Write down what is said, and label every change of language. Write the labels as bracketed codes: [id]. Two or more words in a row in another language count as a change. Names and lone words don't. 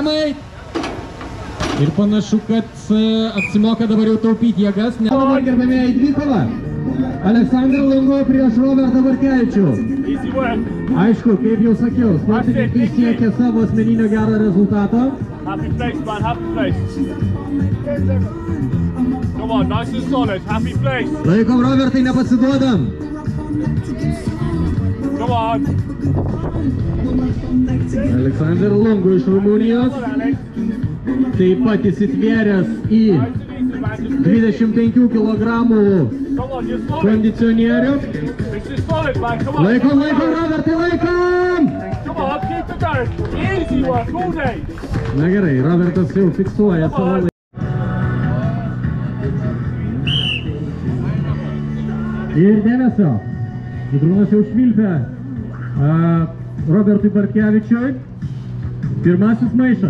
[lt] Ir panašu, kad apsimoka dabar jau taupyti jėgas. Dabar gerbėmėjai dvikova. Aleksandr Lungo prieš Robertą Bartkevičių. Aišku, kaip jau sakiau, sportininkai siekia savo asmeninio gero rezultato. [en] Happy place, man, happy place. Come on, nice and solid, happy place. [lt] Laikom, Robertai, nepasiduodam. [en] Come on. [lt] Aleksandr Lungo iš Rumunijos. Taip pat įsitvėręs į 25 kg kondicionierių. Laikom, laikom, Robertai, laikom! [en] Come on, keep it going. Easy work all day. [lt] Na gerai, Robertas jau fiksuoja savo laiką. Ir dėmesio. Žydrūnas jau švilpia Robertui Bartkevičiui. Pirmasis maišas.